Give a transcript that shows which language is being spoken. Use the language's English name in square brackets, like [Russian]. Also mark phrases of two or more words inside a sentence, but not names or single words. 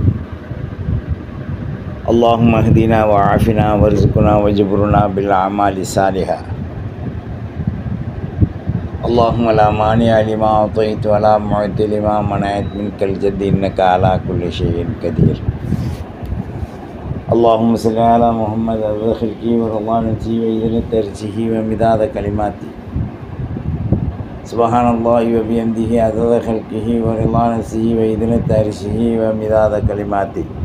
[Arabic] اللهم اهدنا و عافنا وارزقنا واجبرنا بالأعمال الصالحة. اللهم لا مانع لما أعطيت و لا معطي لما منعت منك الجد إنك على كل شيء قدير. اللهم صل على محمد عدد خلقه ورضا نفسه وعزة عرشه ومداد كلماته. سبحان الله وبحمده عدد خلقه ورضا نفسه وعزة عرشه ومداد كلماته.